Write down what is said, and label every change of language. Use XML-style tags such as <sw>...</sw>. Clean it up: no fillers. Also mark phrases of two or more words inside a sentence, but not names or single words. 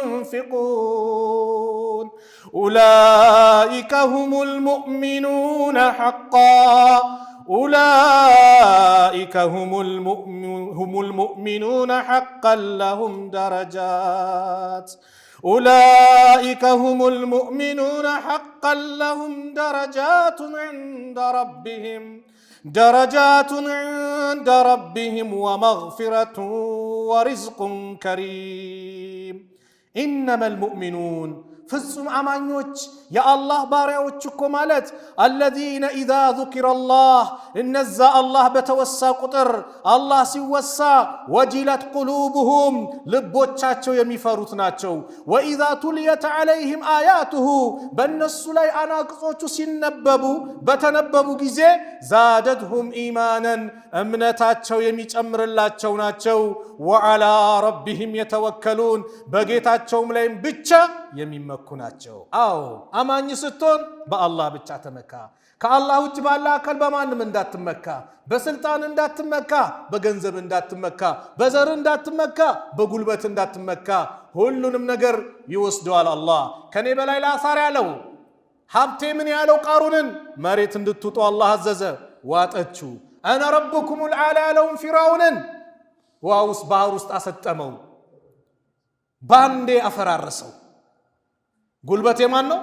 <ar>ينفقون أولئك هم المؤمنون حقا أولئك هم المؤمنون حقا لهم درجات أولئك هم المؤمنون حقا لهم درجات عند ربهم ومغفرة ورزق كريم إنما المؤمنون</ar> <am>ፍጹም አማኞች የአላህ ባሪያዎች እኮ ማለት</am> <ar>الذين إذا ذكر الله</ar> <am>እነዛ አላህ በተወሳ ቁጥር አላህ ሲወሳ ወጅለት قلوبهم ልቦቻቸው የሚፈሩት ናቸው።</am> <ar>وإذا تليت عليهم آياته</ar> <am>በእነሱ ላይ አናቅጾቹ ሲነበቡ በተነበቡ ጊዜ</am> <ar>زادتهم إيمانا</ar> <am>እምነታቸው የሚጨምርላቸው ናቸው። وعلى</am> <ar>ربهم يتوكلون</ar> <am>በጌታቸውም ላይም ብቻ የሚመኩ ናቸው። አዎ አማኝ ስትሆን በአላህ ብቻ ተመካ። ከአላህ ውጭ ባለ አካል በማንም እንዳትመካ፣ በስልጣን እንዳትመካ፣ በገንዘብ እንዳትመካ፣ በዘር እንዳትመካ፣ በጉልበት እንዳትመካ። ሁሉንም ነገር ይወስደዋል አላህ። ከኔ በላይ ላሳር ያለው ሀብቴ ምን ያለው ቃሩንን መሬት እንድትውጡ አላህ አዘዘ፣ ዋጠችው።</am> <ar>أنا ربكم الأعلى</ar> <am>ያለውን ፊርዓውንን ውሃ ባህር ውስጥ አሰጠመው፣ ባንዴ አፈራረሰው። ጉልበት የማን ነው?</am>